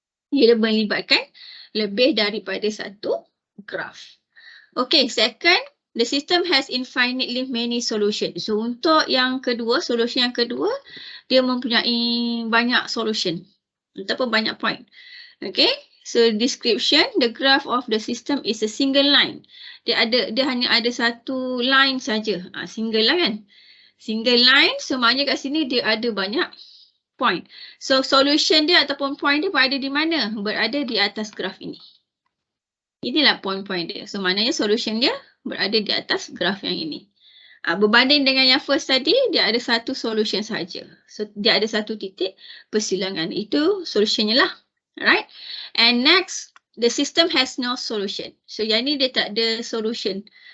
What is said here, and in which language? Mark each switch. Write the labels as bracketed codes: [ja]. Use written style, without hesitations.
[ms] Ia melibatkan lebih daripada satu graf. [en] Okay, second, the system has infinitely many solutions. [ms] So untuk yang kedua, solution yang kedua, dia mempunyai banyak solution. ataupun banyak point. [en] Okay, so description, the graph of the system is a single line. [ms] Dia hanya ada satu line saja. Single line kan? Single line, so maknanya kat sini dia ada banyak point. So solution dia ataupun point dia berada di mana? Berada di atas graf ini. Inilah point-point dia. So maknanya solution dia berada di atas graf yang ini. Berbanding dengan yang first tadi, dia ada satu solution saja. So dia ada satu titik persilangan. Itu solutionnya lah. Alright. [en] And next, the system has no solution. [ms] So yang ni dia tak ada solution.